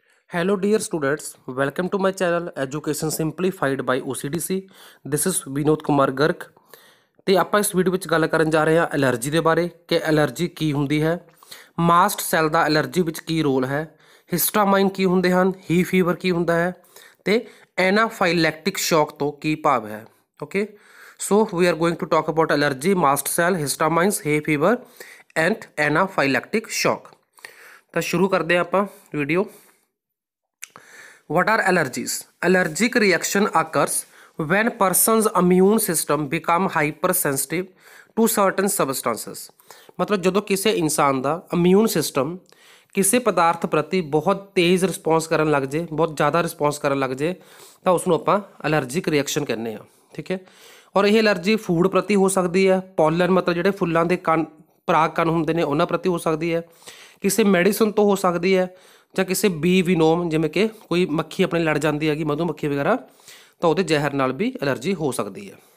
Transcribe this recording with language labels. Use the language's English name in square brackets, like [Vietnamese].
[English] Hello dear students, welcome to my channel Education Simplified by OCDC. This is [Punjabi] Vinod Kumar Garg ਤੇ ਆਪਾਂ ਇਸ video ਵਿੱਚ ਗੱਲ ਕਰਨ ਜਾ ਰਹੇ ਹਾਂ ਐਲਰਜੀ ਦੇ ਬਾਰੇ ਕਿ ਐਲਰਜੀ ਕੀ ਹੁੰਦੀ ਹੈ, ਮਾਸਟ ਸੈੱਲ ਦਾ ਐਲਰਜੀ ਵਿੱਚ ਕੀ ਰੋਲ ਹੈ, ਹਿਸਟਾਮਾਈਨ ਕੀ ਹੁੰਦੇ ਹਨ, ਹੀ ਫੀਵਰ ਕੀ ਹੁੰਦਾ ਹੈ ਤੇ ਐਨਾਫਾਈਲੈਕਟਿਕ ਸ਼ੌਕ ਤੋਂ ਕੀ ਭਾਵ ਹੈ। [English] Okay, so we are going to talk about allergy, mast cell, histamines, hay fever and anaphylactic shock. [Punjabi] ਤਾਂ ਸ਼ੁਰੂ ਕਰਦੇ ਹਾਂ ਆਪਾਂ video. [English] What are allergies? Allergic reaction occurs when person's immune system become hypersensitive to certain substances। [Punjabi] मतलब ਜਦੋਂ ਕਿਸੇ ਇਨਸਾਨ ਦਾ ਇਮਿਊਨ ਸਿਸਟਮ ਕਿਸੇ ਪਦਾਰਥ ਪ੍ਰਤੀ ਬਹੁਤ ਤੇਜ਼ ਰਿਸਪੌਂਸ ਕਰਨ ਲੱਗ ਜੇ, ਬਹੁਤ ਜ਼ਿਆਦਾ ਰਿਸਪੌਂਸ ਕਰਨ ਲੱਗ ਜੇ ਤਾਂ ਉਸ ਨੂੰ ਆਪਾਂ ਐਲਰਜਿਕ ਰਿਐਕਸ਼ਨ ਕਹਿੰਦੇ ਆ। ਠੀਕ ਹੈ, ਔਰ ਇਹ ਐਲਰਜੀ ਫੂਡ ਪ੍ਰਤੀ ਹੋ ਸਕਦੀ ਹੈ, ਪੋਲਨ ਮਤਲਬ ਜਿਹੜੇ ਫੁੱਲਾਂ ਦੇ ਕਣ ਪਰਾਗ ਕਣ ਹੁੰਦੇ ਨੇ ਉਹਨਾਂ ਪ੍ਰਤੀ ਹੋ ਸਕਦੀ ਹੈ, ਕਿਸੇ ਮੈਡੀਸਨ ਤੋਂ ਹੋ ਸਕਦੀ ਹੈ ਜਾਂ ਕਿਸੇ ਬੀ ਵਿਨੋਮ ਜਿਵੇਂ ਕਿ ਕੋਈ ਮੱਖੀ ਆਪਣੇ ਲੜ ਜਾਂਦੀ ਹੈਗੀ, ਮਧੂ ਮੱਖੀ ਵਗੈਰਾ, ਤਾਂ ਉਹਦੇ ਜ਼ਹਿਰ ਨਾਲ ਵੀ ਐਲਰਜੀ ਹੋ ਸਕਦੀ ਹੈ।